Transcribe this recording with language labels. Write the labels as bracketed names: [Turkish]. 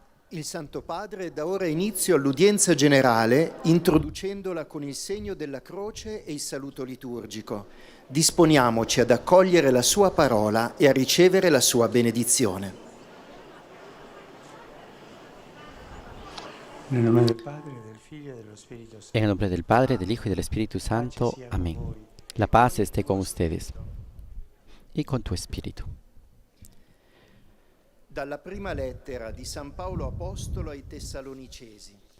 [Italian] Il Santo Padre dà ora inizio all'udienza generale, introducendola con il segno della croce e il saluto liturgico. Disponiamoci ad accogliere la sua parola e a ricevere la benedizione. Nel nome del Padre, del Figlio e dello Spirito Santo. [Spanish] En el nombre del Padre, del Hijo y del Espíritu Santo. Amén. La paz esté con ustedes y con tu espíritu. [Italian] Dalla prima lettera di San Paolo Apostolo ai Tessalonicesi.